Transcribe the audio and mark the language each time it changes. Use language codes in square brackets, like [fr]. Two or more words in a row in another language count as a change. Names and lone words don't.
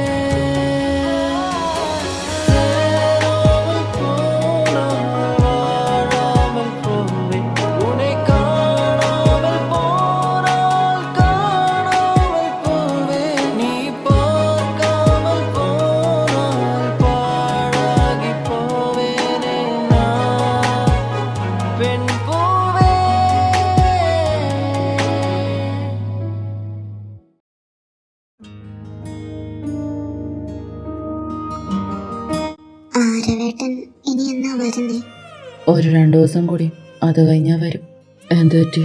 [ta] சேராமல் போனால் வாழாமல் போவே உன்னை காணாமல் போனால் காணாமல் போவே நீ பார்க்காமல் போனால் பாழாகி போவேனே நான் பெண் பூவே. [ml] ആരവേട്ടൻ ഇനി എന്നാ വരുന്നേ? ഒരു 2 ദിവസം കൂടി, അത് കഴിഞ്ഞാൽ വരും. എന്ത് പറ്റി?